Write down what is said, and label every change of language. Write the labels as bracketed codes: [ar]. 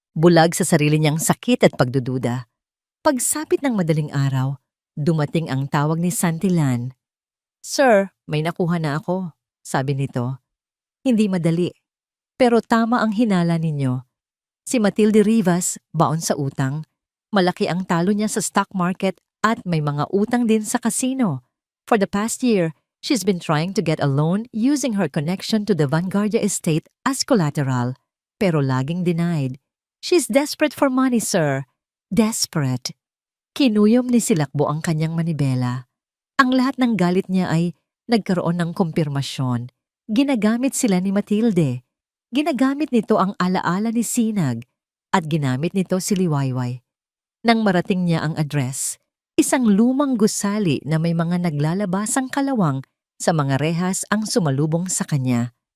[tl] Bulag sa sarili niyang sakit at pagdududa. Pagsapit ng madaling araw, dumating ang tawag ni Santillan. "Sir, may nakuha na ako," sabi nito. "Hindi madali, pero tama ang hinala ninyo. Si Matilde Rivas, baon sa utang. Malaki ang talo niya sa stock market at may mga utang din sa casino. [en] For the past year, she's been trying to get a loan using her connection to the Vanguardia estate as collateral, [tl] pero laging denied. [en] She's desperate for money, sir. Desperate." [tl] Kinuyom ni Silakbo ang kanyang manibela. Ang lahat ng galit niya ay nagkaroon ng kumpirmasyon. Ginagamit sila ni Matilde. Ginagamit nito ang alaala ni Sinag at ginamit nito si Liwayway. Nang marating niya ang address, isang lumang gusali na may mga naglalabasang kalawang sa mga rehas ang sumalubong sa kanya.